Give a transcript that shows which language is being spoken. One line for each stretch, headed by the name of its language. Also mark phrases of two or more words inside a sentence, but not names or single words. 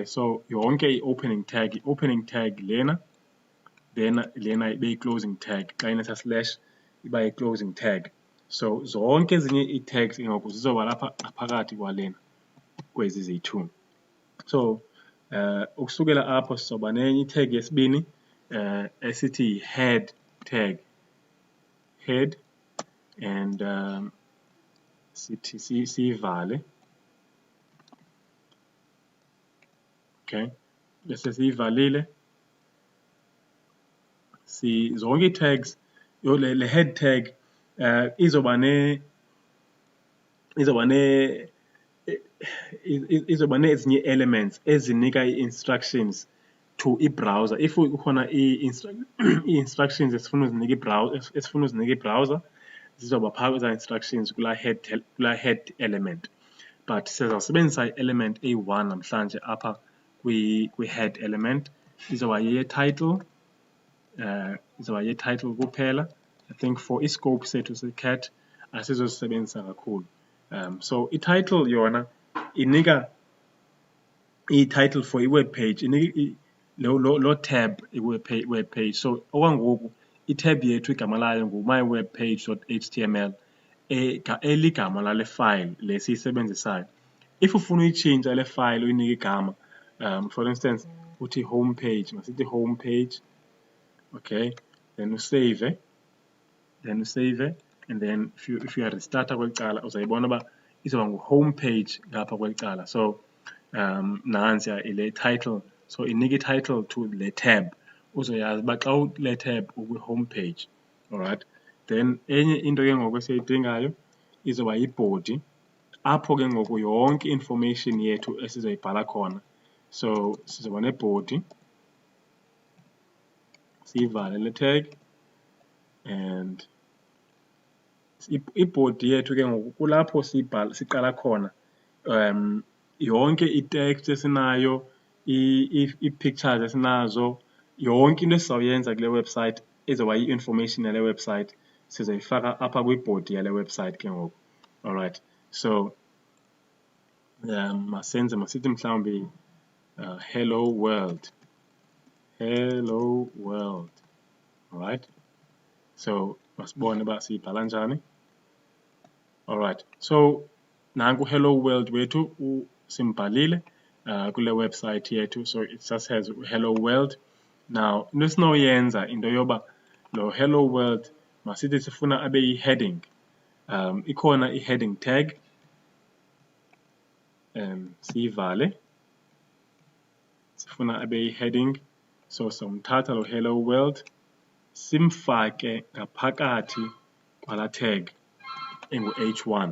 Xhosa: So yonke i-
English: opening tag
Xhosa: lena, then lena ibe yi-
English: closing tag,
Xhosa: xa inesa slash iba yi-
English: closing tag.
Xhosa: So zonke ezinye ii-tags ke ngoku zizoba lapha ngaphakathi kwalena, kwezi ziyi-2. So ukusukela apho sizoba nenye i-tag yesibini esithi yi-
English: head tag, head,
Xhosa: and sithi siyivale. Okay, bese siyivalile, zonke ii-tags, le
English: head tag
Xhosa: izoba nezinye elements ezinika ii-
English: instructions to i-browser.
Xhosa: If kukhona ii-instructions esifuna uzinika i-browser, zizoba phaa kwezaa instructions kulaa
English: head element.
Xhosa: But sizawusebenzisa i-element eyi-1 namhlanje apha kwi-
English: head element,
Xhosa: izoba ye-title, kuphela.
English: I think for i-scope
Xhosa: sethu se-cat asizosebenzisa kakhulu. So i-title yona inika i-
English: title for i-web page,
Xhosa: inika lo
English: tab i-web page.
Xhosa: So okwangoku i-tab yethu igama layo ngu-mywebpage.html, eligama lale file le siyisebenzisayo. If ufuna uyitshintsha le file uyinike igama,
English: for instance uthi home page, masithi home page. Okay, then
Xhosa: usave,
English: and then if you restarta
Xhosa: kweli cala uzayibona uba izoba ngu-
English: home page
Xhosa: ngapha kweli cala. So nansiya ile title, so inika
English: i-title to
Xhosa: le tab, uzoyazi uba xa le tab ukwi-home page.
English: Alright, then
Xhosa: enye into ke ngoku esiyidingayo izoba yi-body, apho ke ngoku yonke information yethu esizoyibhala khona. So sizoba ne-body, siyivale le tag,
English: and i-body
Xhosa: yethu ke ngoku kulapho siqala khona yonke i-text esinayo, ii-pictures esinazo, yonke into esizawuyenza kule website ezoba yi-information yale website sizoyifaka apha kwi-body yale website ke ngoku.
English: Alright, so
Xhosa: masithi mhlawumbi
English: hello world. Alright, so
Xhosa: masibone uba siyibhala njani.
English: Alright, so
Xhosa: nanku
English: hello world
Xhosa: wethu simbhalile kule website yethu.
English: So it just has hello world.
Xhosa: Now into esinoyenza into yoba lo
English: hello world
Xhosa: masithi sifuna abe yi-heading. Ikhona i-
English: heading tag,
Xhosa: siyivale, sifuna abe yi-heading. So somthatha lo
English: hello world
Xhosa: simfake ngaphakathi kwala tag engu-H1.